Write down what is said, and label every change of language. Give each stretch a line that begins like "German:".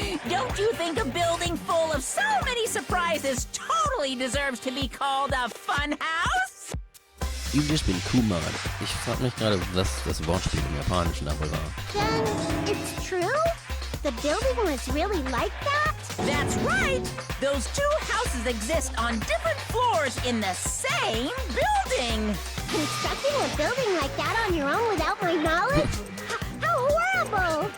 English: Don't you think a building full of so many surprises totally deserves to be called a fun house? You've just been Kuma'd.
German: Ich frage mich gerade, was das Wortspiel im Japanischen dabei war.
English: Then it's true? The building was really like that? That's right! Those two houses exist on different floors in the same building! Constructing a building like that on your own without my knowledge? How horrible!